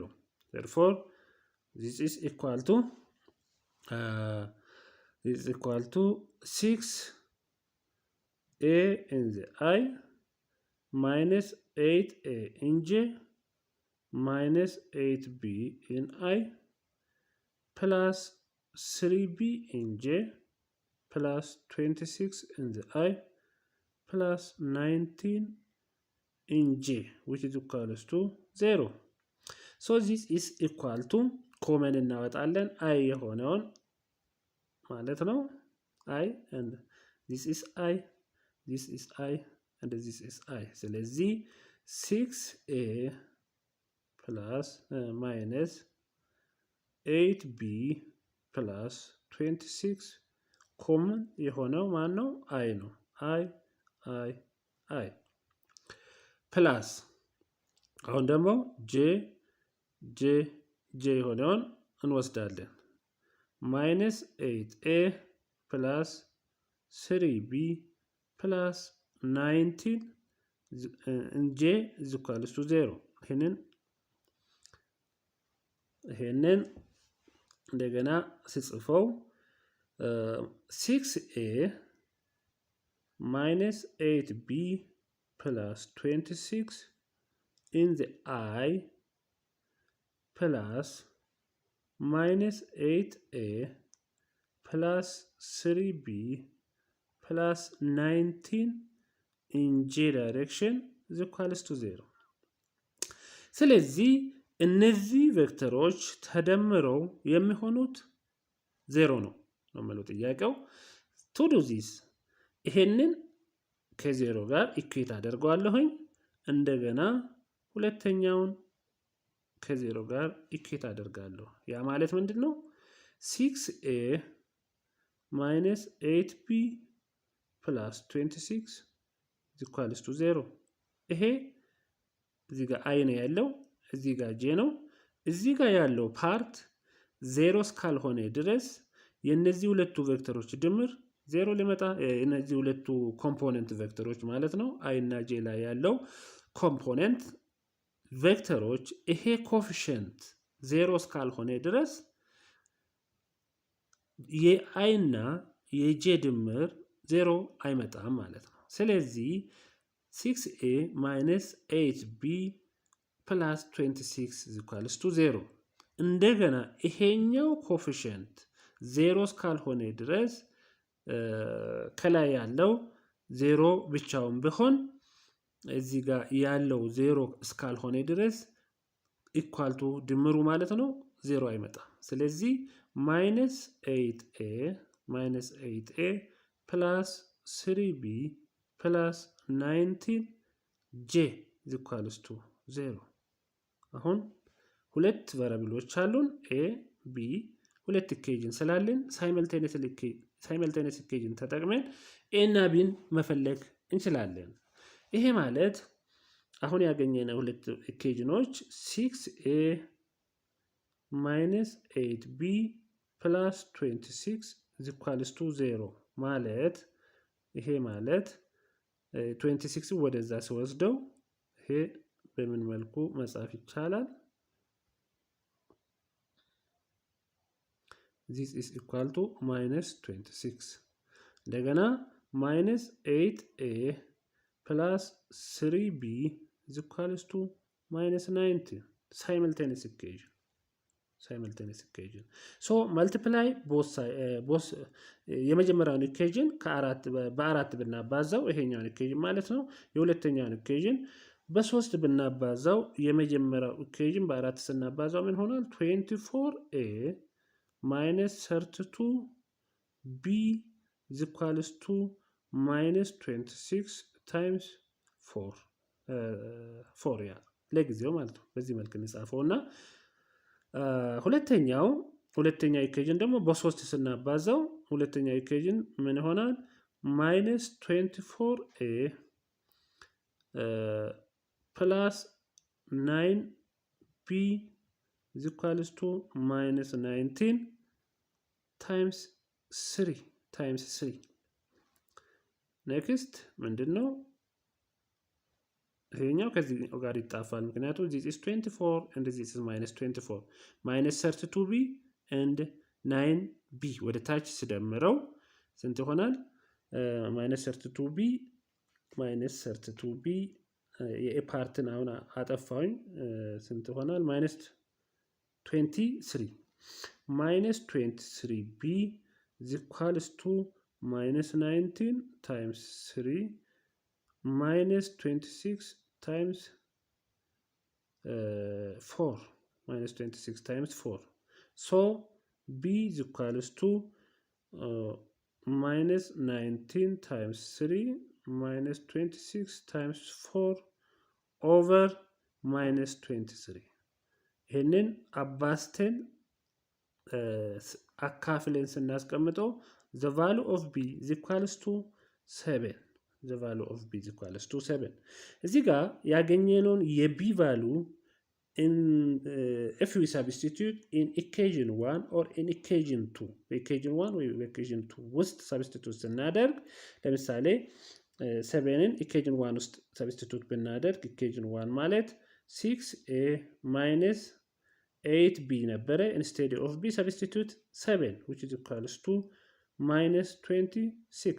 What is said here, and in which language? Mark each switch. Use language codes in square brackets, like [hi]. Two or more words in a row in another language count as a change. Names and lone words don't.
[en] Therefore, this is equal to 6A in the I minus 8a in J minus 8b in I plus 3b in J plus 26 in the I plus 19 in J, which is equals to 0. So this is equal to common [am] እናወጣለን I የሆነውን ማለት ነው [en] I and this is I, this is I and this is I. [am] ስለዚህ [en] 6a plus minus 8b plus 26 common [am] የሆነው ማን ነው? [en] I ነው። I plus [am] አሁን ደግሞ j የሆነውን እንወስዳለን [en] minus 8a plus 3b plus 19 j is equals to 0. [am] ይሄንን እንደገና ስጽፈው [en] 6a minus 8b plus 26 in the I plus minus 8a plus 3b plus 19 in J direction is equals to 0. [am] ስለዚህ እነዚህ ቬክተሮች ተደምረው የሚሆኑት 0 ነው የሚለው ጥያቄው። [en] to do this [am] ይሄንን ከ0 ጋር ኢኩዌት አደርገዋለሁኝ እንደገና ሁለተኛውን ከ0 ጋር ኢኩዌት አደርጋለሁ። ያ ማለት ምንድነው [en] 6a minus 8b plus 26 is equals to 0. [am] ይሄ እዚህ ጋር i ነው ያለው እዚህ ጋር j ነው። እዚህ ጋር ያለው ፓርት 0 እስካልሆነ ድረስ የነዚህ ሁለቱ ቬክተሮች ድምር 0 ሊመጣ የነዚህ ሁለቱ [en] component vectors [am] ማለት ነው i እና j ላይ ያለው [en] component vectors [am] ይሄ ኮኤፊሺየንት 0 እስካልሆነ ድረስ የi እና የj ድምር 0 አይመጣም ማለት ነው። ስለዚህ [en] 6a minus 8b plus 26 is equals to 0. [am] እንደገና ይሄኛው ኮኤፊሺየንት 0 እስካልሆነ ድረስ ከላይ ያለው 0 ብቻውን ቢሆን እዚህ ጋር ያለው 0 እስካልሆነ ድረስ [en] equal to [am] ድምሩ ማለት ነው 0 አይመጣም። ስለዚህ [en] minus 8a plus 3b plus 19j is equals to 0. [am] አሁን ሁለት ቫሪያብሎች አሉን a b ሁለት ኢኩዌሽን ስላለን [en] simultaneous equation [am] ተጠቅመን a እና b መፈለግ እንችላለን። ይሄ ማለት አሁን ያገኘነው ሁለት ኢኩዌሽኖች 6a [en] minus 8b plus 26 is equals to 0 [am] ማለት ይሄ ማለት 26 ወደዛ ሲወስደው ይሄ በምን መልኩ መጻፍ ይቻላል? [en] this is equal to minus 26 እንደገና minus 8a plus 3b is equals to minus 90 simultaneous equation. so multiply both [am] የመጀመሪያውን ኢኩዌሽን በአራት ብናባዛው ይሄኛውን ኢኩዌሽን ማለት ነው። የሁለተኛውን ኢኩዌሽን በ3 ብናባዛው የመጀመሪያው ኢኩዌሽን በ4 ስናባዛው ምን ሆናል? [en] 24a minus 32b is equals to minus 26 times 4 [am] ያ ለጊዜው ማለት ነው። በዚህ መልክ እንጻፈውና ሁለተኛው ኢኩዌሽን ደግሞ በ3 ስናባዛው ሁለተኛው ኢኩዌሽን ምን ይሆናል? [en] minus 24a plus 9b is equals to minus 19 times 3 next ምንድነው? [am] ይሄኛው ከዚህ ጋር ይጣፋል ምክንያቱም [en] this is 24 and this is minus 24 minus 32b and 9b [am] ወደ ታች ሲደምረው ስንት ይሆናል? [en] minus 32b [am] የኤ ፓርትን አሁን አጠፋሁኝ። ስንት ሆናል? [en] -23 minus 23b is equals to -19 times 3 minus 26 times 4 minus 26 times 4. So b is equals to minus 19 times 3 minus 26 times 4 over minus 23. [am] ይህንን አባስተን አካፍለን ስናስቀምጠው [en] the value of b is equals to 7. the value of b is equals to 7. [am] እዚህ ጋር ያገኘነውን የb [en] value in if we substitute in equation 1 or in equation 2 equation 1 ወይ equation 2 ውስጥ substitute [am] ስናደርግ ለምሳሌ 7ን [en] equation 1 ውስጥ substitute ብናደርግ equation 1 ማለት 6a minus 8b ነበረ። instead of b substitute 7 which is equals to minus 26.